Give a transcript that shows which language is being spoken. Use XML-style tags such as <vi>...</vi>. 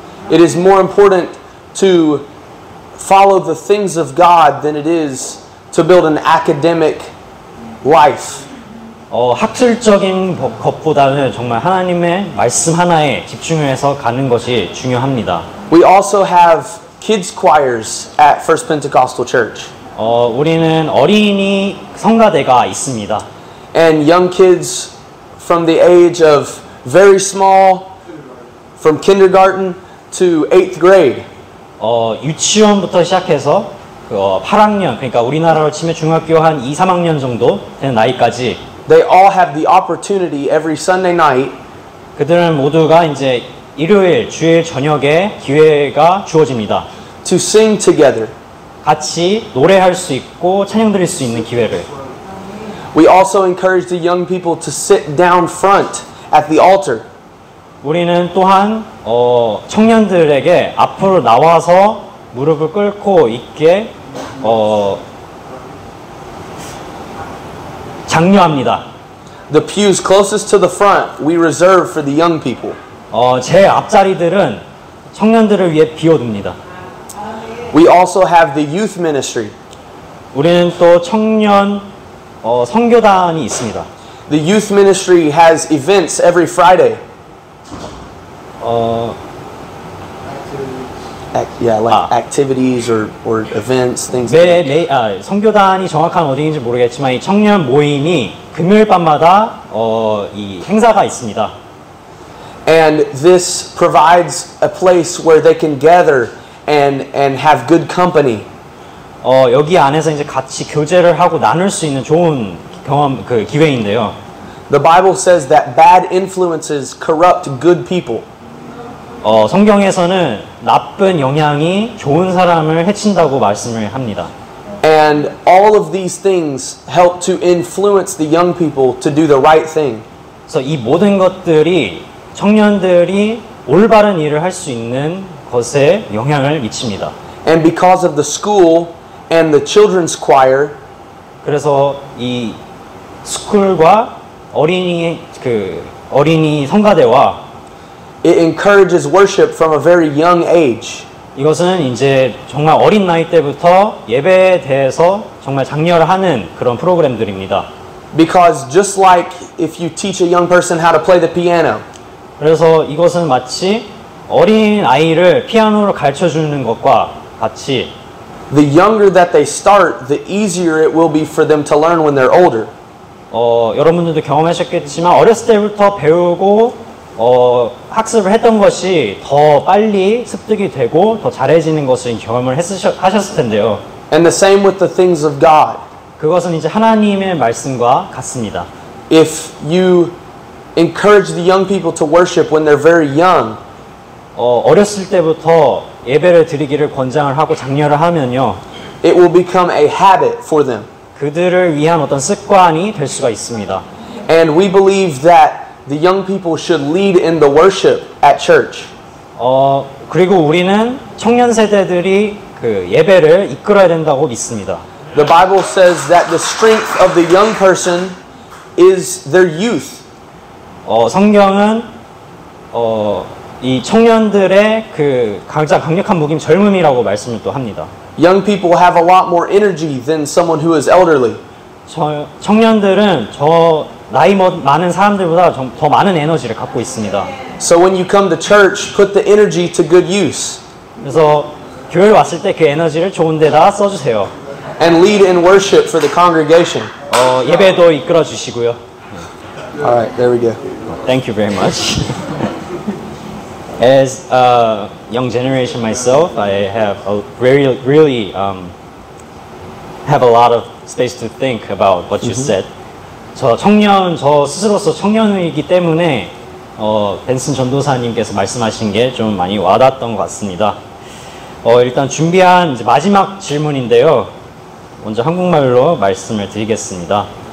<en>It is more important to follow the things of God than it is to build an academic life.</en> <ko>학술적인 것보다는 정말 하나님의 말씀 하나에 집중을 해서 가는 것이 중요합니다.</ko> <en>We also have kids choirs at First Pentecostal Church.</en> <ko>우리는 어린이 성가대가 있습니다.</ko> <en>And young kids from the age of very small, from kindergarten to 8th grade.</en> <ko>유치원부터 시작해서 8학년, 그러니까 우리나라로 치면 중학교 한 2, 3학년 정도 되는 나이까지</ko> <en>They all have the opportunity every Sunday night</en> <ko>그들은 모두가 이제 일요일, 주일 저녁에 기회가 주어집니다.</ko> <en>to sing together.</en> <ko>같이 노래할 수 있고 찬양 드릴 수 있는 기회를.</ko> <en>We also encourage the young people to sit down front at the altar.</en> <ko>우리는 또한 청년들에게 앞으로 나와서 무릎을 꿇고 있게 장려합니다.</ko> <en>The pews closest to the front we reserve for the young people.</en> <ko>제 앞자리들은 청년들을 위해 비워둡니다.</ko> <en>We also have the youth ministry.</en> <ko>우리는 또 청년 선교단이 있습니다.</ko> <en>The youth ministry has events every Friday. Activities or events, things like that.</en> <ko>선교단이 정확한 어디인지 모르겠지만 이 청년 모임이 금요일 밤마다 이 행사가 있습니다.</ko> <en>And this provides a place where they can gather and have good company.</en> <ko>여기 안에서 이제 같이 교제를 하고 나눌 수 있는 좋은 그 기회인데요.</ko> <en>The Bible says that bad influences corrupt good people.</en> <ko>성경에서는 나쁜 영향이 좋은 사람을 해친다고 말씀을 합니다.</ko> <en>And all of these things help to influence the young people to do the right thing.</en> <ko>그래서 이 모든 것들이 청년들이 올바른 일을 할 수 있는 것에 영향을 미칩니다.</ko> <en>And because of the school and the children's choir,</en> <ko>그래서 이 스쿨과 어린이 성가대와</ko> <en>it encourages worship from a very young age.</en> <ko>이것은 이제 정말 어린 나이 때부터 예배에 대해서 정말 장려를 하는 그런 프로그램들입니다.</ko> <en>Because just like if you teach a young person how to play the piano,</en> <ko>그래서 이것은 마치 어린 아이를 피아노를 가르쳐 주는 것과 같이</ko> <en>the younger that they start, the easier it will be for them to learn when they're older.</en> <ko>여러분들도 경험하셨겠지만 어렸을 때부터 배우고 학습을 했던 것이 더 빨리 습득이 되고 더 잘해지는 것을 경험을 하셨을 텐데요.</ko> <en>And the same with the things of God.</en> <ko>그것은 이제 하나님의 말씀과 같습니다.</ko> <en>If you encourage the young people to worship when they're very young,</en> <ko>어렸을 때부터 예배를 드리기를 권장을 하고 장려를 하면요.</ko> <en>it will become a habit for them.</en> <ko>그들을 위한 어떤 습관이 될 수가 있습니다.</ko> <en>And we believe that the young people should lead in the worship at church.</en> <ko>그리고 우리는 청년 세대들이 그 예배를 이끌어야 된다고 믿습니다.</ko> <en>The Bible says that the strength of the young person is their youth.</en> <ko>성경은 이 청년들의 그 가장 강력한 무기는 젊음이라고 말씀을 또 합니다.</ko> <en>Young people have a lot more energy than someone who is elderly.</en> <ko>청년들은 나이 많은 사람들보다 더 많은 에너지를 갖고 있습니다.</ko> <en>So when you come to church, put the energy to good use.</en> <ko>그래서 교회 왔을 때 그 에너지를 좋은 데다 써주세요.</ko> <en>And lead in worship for the congregation.</en> <ko>예배도 이끌어 주시고요.</ko> <en>All right, there we go. Thank you very much. As a young generation myself, I have really have a lot of space to think about what you said.</en> <ko>저 스스로서 청년이기 때문에 벤슨 전도사님께서 말씀하신 게 좀 많이 와닿았던 것 같습니다. 일단 준비한 이제 마지막 질문인데요. 먼저 한국말로 말씀을 드리겠습니다.</ko>